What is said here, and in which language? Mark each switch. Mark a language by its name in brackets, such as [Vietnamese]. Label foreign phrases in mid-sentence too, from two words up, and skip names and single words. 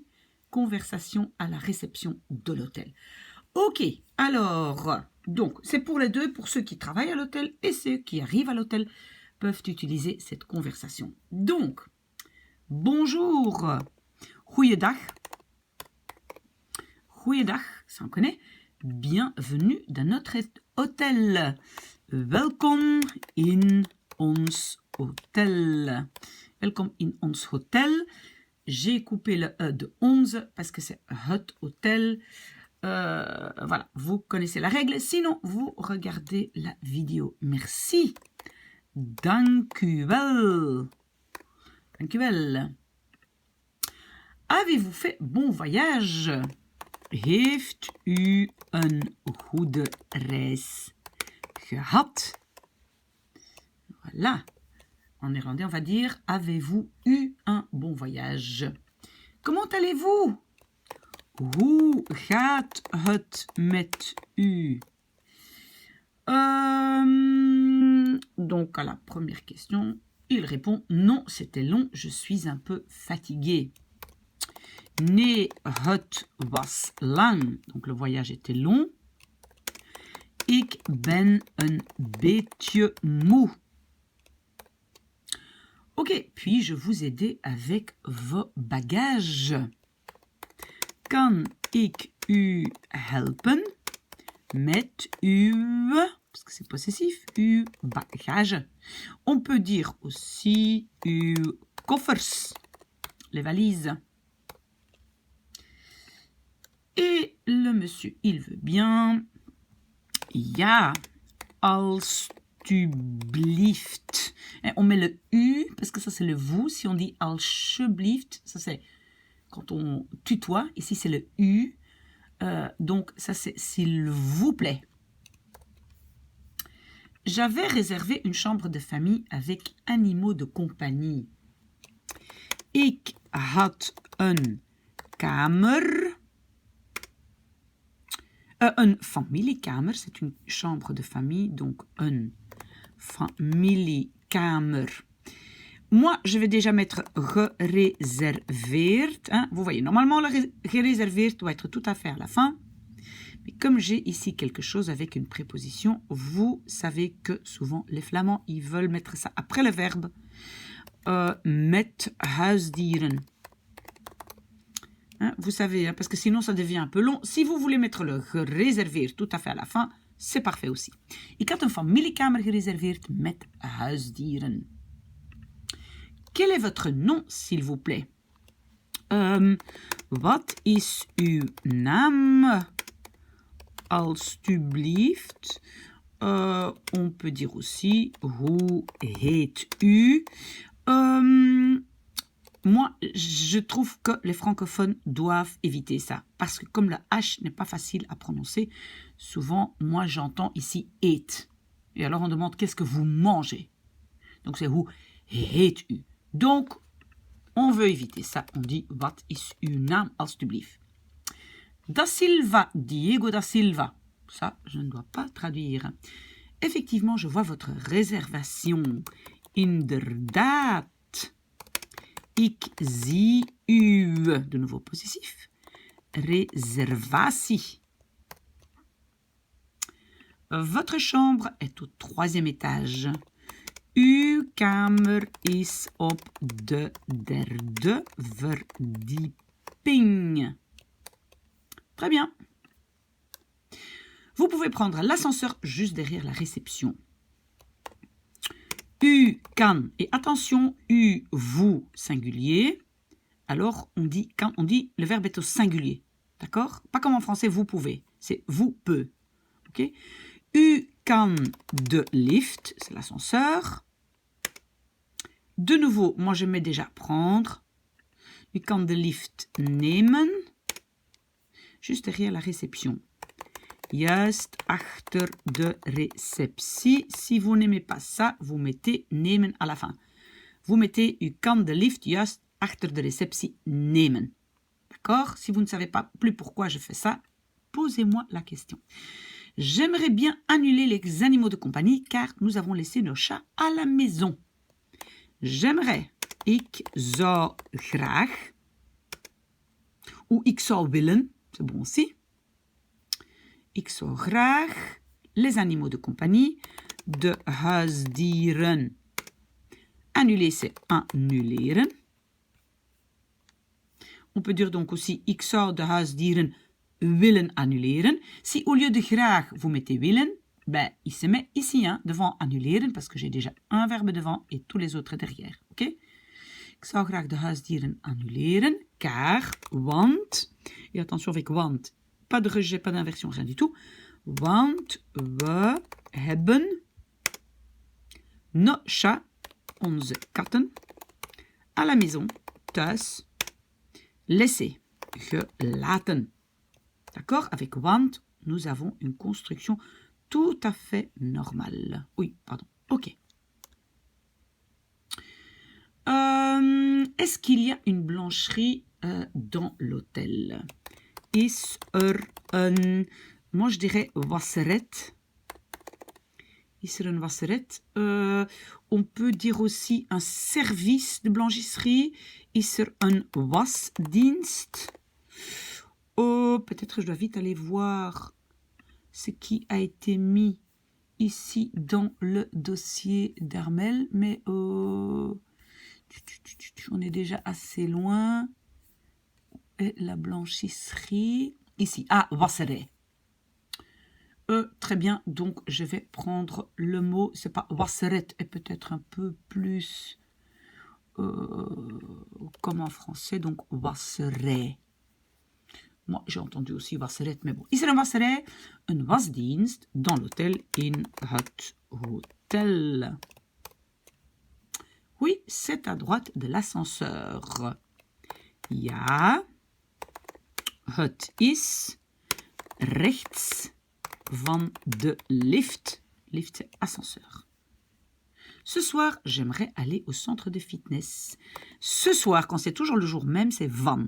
[French] Conversation à la réception de l'hôtel. Ok, alors, donc, c'est pour les deux, pour ceux qui travaillent à l'hôtel et ceux qui arrivent à l'hôtel peuvent utiliser cette conversation. Donc, bonjour, [Dutch] goeiedag. Goeiedag, [French] ça on connaît. Bienvenue dans notre hôtel. [Dutch] Welkom in ons hotel. Welkom in ons hotel. [French] J'ai coupé le E de 11 parce que c'est [Dutch] het hotel. [French] Voilà, vous connaissez la règle. Sinon, vous regardez la vidéo. Merci. [Dutch] Dank u wel. Dank u wel. [French] Avez-vous fait bon voyage? [Dutch] Heeft u een goede reis gehad? [French] Voilà. En néerlandais, on va dire, avez-vous eu un bon voyage? Comment allez-vous? [Dutch] Hoe gaat het met u? [French] Donc, à la première question, il répond, non, c'était long, je suis un peu fatigué. [Dutch] Nee, het was lang. [French] Donc, le voyage était long. [Dutch] Ik ben een beetje moe. [French] Ok, puis-je vous aider avec vos bagages? [Dutch] Kan ik u helpen met uw, [French] parce que c'est possessif, [Dutch] uw bagage. [French] On peut dire aussi [Dutch] uw koffers, [French] les valises. Et le monsieur, il veut bien. [Dutch] Ja, alstublieft. [French] On met le U, parce que ça c'est le vous. Si on dit alsjeblieft, ça c'est quand on tutoie. Ici c'est le U. Donc ça c'est s'il vous plaît. J'avais réservé une chambre de famille avec animaux de compagnie. [Dutch] Ik had een kamer. Een familiekamer, [French] c'est une chambre de famille, donc [Dutch] een familiekamer. [French] Moi, je vais déjà mettre gereserveerd. Hein. Vous voyez, normalement, le gereserveerd doit être tout à fait à la fin. Mais comme j'ai ici quelque chose avec une préposition, vous savez que souvent, les Flamands, ils veulent mettre ça après le verbe. [Dutch] Met huisdieren. [French] Hein, vous savez, hein, parce que sinon ça devient un peu long. Si vous voulez mettre le gereserveerd tout à fait à la fin, c'est parfait aussi. [Dutch] Ik had een familiekamer gereserveerd met huisdieren. [French] Quel est votre nom, s'il vous plaît? [Dutch] Wat is uw naam? Alstublieft. [French] On peut dire aussi, [Dutch] hoe heet u? [French] Moi, je trouve que les francophones doivent éviter ça. Parce que comme le H n'est pas facile à prononcer, souvent, moi, j'entends ici « eet ». Et alors, on demande « qu'est-ce que vous mangez ?» Donc, c'est « [Dutch] hoe heet u ». [French] Donc, on veut éviter ça. On dit « [Dutch] wat is uw naam, alstublieft ». [French] Da Silva, Diego da Silva. Ça, je ne dois pas traduire. Effectivement, je vois votre réservation. [Dutch] Inderdaad. Ik zie uw, [French] de nouveau possessif, [Dutch] réservatie. [French] Votre chambre est au 3e étage. [Dutch] Uw kamer is op de derde verdieping. [French] Très bien. Vous pouvez prendre l'ascenseur juste derrière la réception. [Dutch] U kan. [French] Et attention, u, vous, singulier. Alors, quand on dit, le verbe est au singulier. D'accord? Pas comme en français, vous pouvez. C'est vous peut. [Dutch] Ok? U kan de lift, [French] c'est l'ascenseur. De nouveau, moi je mets déjà prendre. [Dutch] U kan de lift nemen. [French] Juste derrière la réception. [Dutch] Juist achter de receptie. [French] Si vous n'aimez pas ça, vous mettez nemen à la fin. Vous mettez [Dutch] u kan de lift juist achter de receptie nemen. [French] D'accord? Si vous ne savez pas plus pourquoi je fais ça, posez-moi la question. J'aimerais bien annuler les animaux de compagnie car nous avons laissé nos chats à la maison. J'aimerais. [Dutch] Ik zou graag. Ou ik zou willen. [French] C'est bon aussi. [Dutch] Ik zou graag [French] les animaux de compagnie, [Dutch] de huisdieren. [French] Annuler, c'est annuleren. On peut dire donc aussi, [Dutch] ik zou de huisdieren willen annuleren. [French] Si au lieu de graag, vous mettez willen, ben, il se met ici, hein, devant annuleren, parce que j'ai déjà un verbe devant et tous les autres derrière. [Dutch] Ok? Ik zou graag de huisdieren annuleren, car, want, [French] et attention avec want, pas de rejet, pas d'inversion, rien du tout. [Dutch] Want we hebben [French] nos chats, [Dutch] onze katten, [French] à la maison, thuis, laissés, gelaten. D'accord? Avec want, nous avons une construction tout à fait normale. Oui, pardon. Ok. Est-ce qu'il y a une blancherie dans l'hôtel? [Dutch] Is een... [French] Moi, je dirais wasseret. [Dutch] Is een wasseret. [French] On peut dire aussi un service de blanchisserie. [Dutch] Is een wasdienst. [French] Oh, peut-être je dois vite aller voir ce qui a été mis ici dans le dossier d'Armel. Mais on est déjà assez loin. Et la blanchisserie. Ici. Ah, wasseret. Très bien, donc je vais prendre le mot, c'est pas wasseret, et peut-être un peu plus comme en français, donc wasseret. Moi, j'ai entendu aussi wasseret, mais bon. [Dutch] Is er een wasseret? Een wasdienst [French] dans l'hôtel, [Dutch] in het hotel. [French] Oui, c'est à droite de l'ascenseur. [Dutch] Ja, het is rechts van de lift. Lift, [French] c'est ascenseur. Ce soir, j'aimerais aller au centre de fitness. Ce soir, quand c'est toujours le jour même, c'est van.